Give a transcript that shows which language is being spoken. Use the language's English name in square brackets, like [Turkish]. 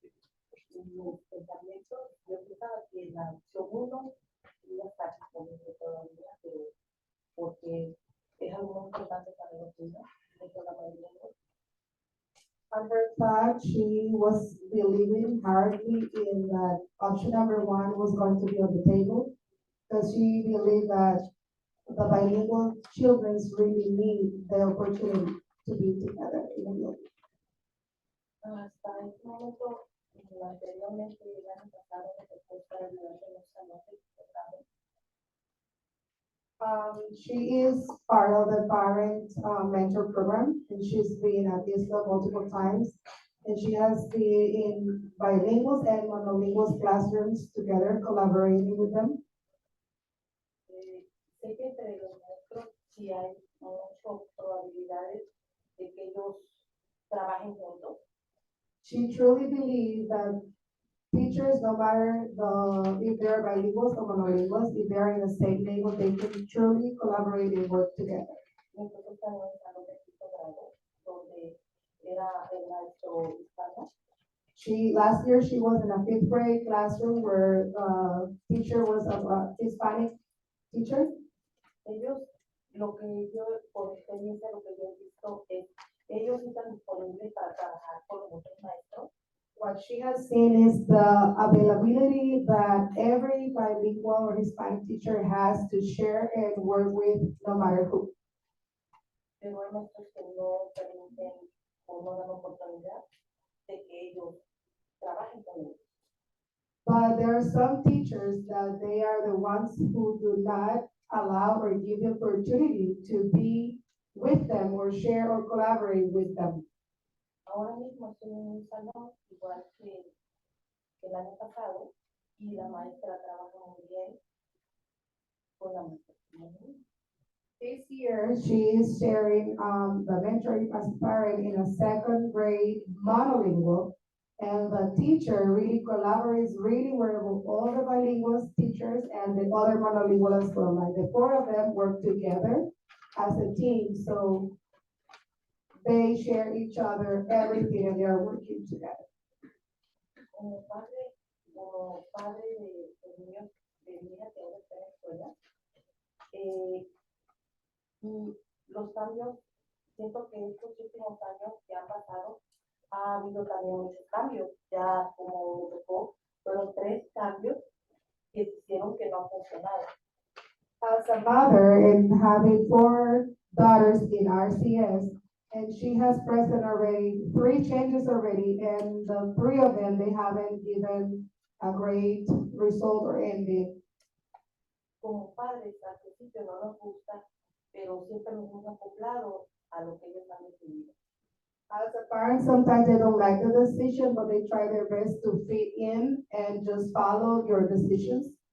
[Spanish] Yo pensaba que la opción 1 iba a estar disponible todavía, pero porque es algo muy importante para los niños, de toda la mayoría. [English] On her thought, she was believing hardly in that option number 1 was going to be on the table. Because she believed that the bilingual children really need the opportunity to be together in a building. [Spanish] Hasta este momento, anteriormente, el año pasado, la propuesta de los salones. [English] She is part of the parent mentor program, and she's been at this multiple times. And she has been in bilinguals and monolinguals classrooms together, collaborating with them. [Spanish] Sé que entre los maestros sí hay muchas probabilidades de que ellos trabajen juntos. [English] She truly believes that teachers, no matter if they're bilinguals or monolinguals, if they're in the same level, they can truly collaborate and work together. [Spanish] Nosotros también estamos en quinto grado, donde era el maestro hispano. [English] Last year she was in a 5th grade classroom where teacher was a Hispanic teacher. [Spanish] Ellos, lo que yo, por experiencia, lo que yo he visto es, ellos están disponibles para trabajar con los otros maestros. [English] What she has seen is the availability that every bilingual or Hispanic teacher has to share and work with no matter who. [Spanish] Pero hay maestros que no permiten o no dan oportunidad de que ellos trabajen con ellos. [English] But there are some teachers that they are the ones who do not allow or give the opportunity to be with them or share or collaborate with them. [Spanish] Ahora mismo estoy en un salón igual que el año pasado y la maestra trabaja muy bien con la maestra. [English] This year, she is sharing the mentoring as a parent in a 2nd grade monolingual. And the teacher really collaborates really well with all the bilingual teachers and the other monolingual as well. Like the 4 of them work together as a team. So they share each other everything and they are working together. [Spanish] Como padre de niños, de niñas que ahora están en escuela, y los cambios, siento que estos últimos años que han pasado, ha habido también muchos cambios. Ya como me tocó, fueron 3 cambios que hicieron que no funcionara. [English] As a mother and having 4 daughters in RCS, and she has present already 3 changes already, and the 3 of them, they haven't given a great result or ending. [Spanish] Como padres, al principio no nos gusta, pero siempre nos hemos acoplado a lo que ellos han decidido. [English] As a parent, sometimes they don't like the decision, but they try their best to fit in and just follow your decisions.